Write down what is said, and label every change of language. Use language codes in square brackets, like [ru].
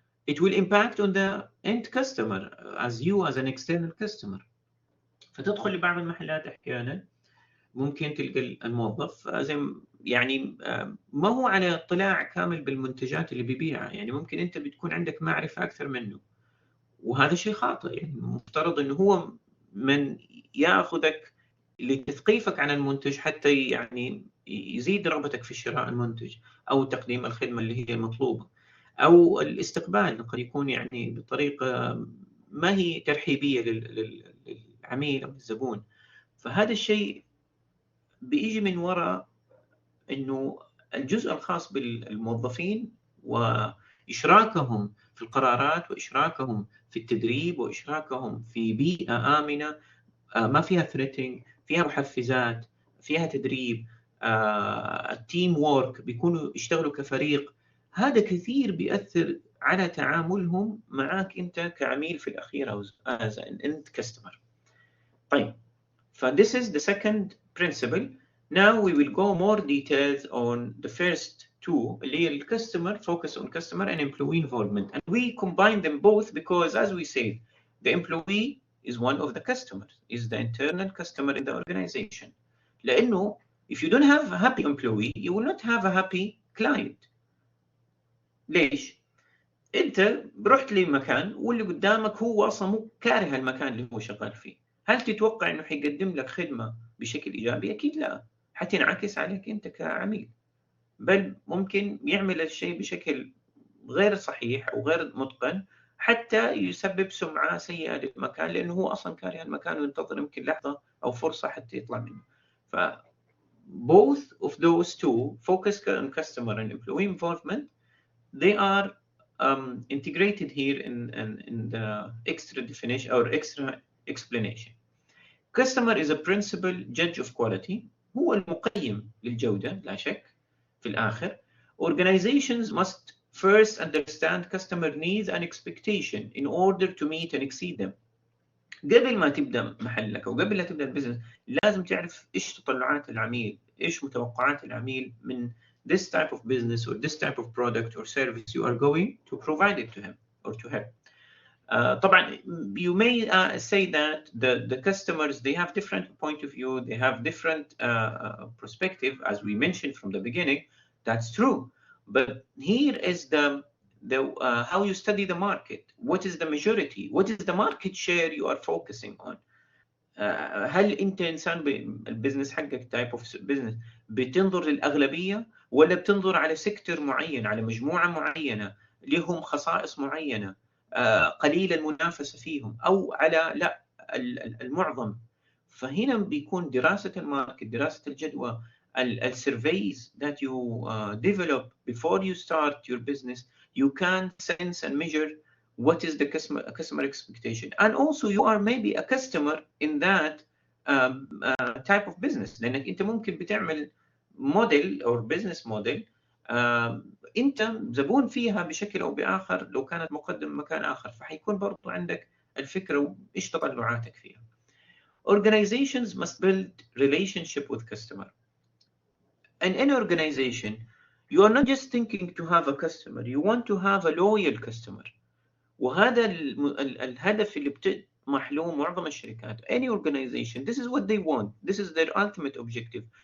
[en] It will impact on the end customer as you as an external customer. [ar] فتدخل لبعض المحلات احيانا ممكن تلقى الموظف زي يعني ما هو على اطلاع كامل بالمنتجات اللي بيبيعها، يعني ممكن انت بتكون عندك معرفة اكثر منه، وهذا شيء خاطئ. يعني المفترض انه هو من ياخذك لتثقيفك عن المنتج حتى يعني يزيد رغبتك في شراء المنتج او تقديم الخدمة اللي هي مطلوبة، او الاستقبال قد يكون يعني بطريقة ما هي ترحيبية للعميل او الزبون. فهذا الشيء بيجي من وراء انه الجزء الخاص بالموظفين واشراكهم في القرارات واشراكهم في التدريب واشراكهم في بيئة آمنة ما فيها ثريتنج، فيها محفزات، فيها تدريب، التيم وورك، بيكونوا يشتغلوا كفريق. هذا كثير بيأثر على تعاملهم معك انت كعميل في الاخير او [en] as an end customer. [ar] طيب [en] this is the second principle. Now we will go more details on the first two, [ar] اللي هي [en] customer, focus on customer and employee involvement, and we combine them both because, as we said, the employee is one of the customers, is the internal customer in the organization. [ar] لأنه [en] if you don't have a happy employee, you will not have a happy client. [ar] ليش؟ أنت رحت لمكان واللي قدامك هو أصلا مو كاره المكان اللي هو شغال فيه. هل تتوقع إنه حيقدم لك خدمة بشكل إيجابي؟ أكيد لا، حتنعكس عليك أنت كعميل، بل ممكن يعمل الشيء بشكل غير صحيح أو غير متقن حتى يسبب سمعة سيئة للمكان، لأنه هو أصلا كاره المكان وينتظر يمكن لحظة أو فرصة حتى يطلع منه. [en] ف both of those two, focus on customer and employee involvement, they are integrated here in the extra definition or extra explanation. Customer is a principal judge of quality، [ar] هو المقيم للجودة لا شك في الآخر. [en] Organizations must first understand customer needs and expectation in order to meet and exceed them. [ar] قبل ما تبدأ محلك أو قبل لا تبدأ البزنس لازم تعرف إيش تطلعات العميل، إيش متوقعات العميل من [en] this type of business or this type of product or service you are going to provide it to him or to her. [ar] طبعا [en] you may say that the customers, they have different point of view, they have different perspective, as we mentioned from the beginning. That's true, but here is the how you study the market. What is the majority? What is the market share you are focusing on? [ar] هل انت انسان بالبزنس حقك تايب اوف بزنس بتنظر للاغلبيه ولا بتنظر على سيكتور معين، على مجموعه معينه لهم خصائص معينه قليل المنافسه فيهم، او على لا المعظم؟ فهنا بيكون دراسه الماركت، دراسه الجدوى، السيرفيز [en] that you develop before you start your business. You can sense and measure what is the customer expectation, and also you are maybe a customer in that type of business، [ar] لأنك أنت ممكن بتعمل موديل أو business موديل أنت زبون فيها بشكل أو بآخر لو كانت مقدم مكان آخر، فحيكون برضو عندك الفكرة وإيش تطلعاتك فيها. [en] Organizations must build relationship with customer. And in an organization, you are not just thinking to have a customer, you want to have a loyal customer. [ar] وهذا الهدف اللي محلو معظم الشركات. [en] Any organization, this is what they want. This is their ultimate objective.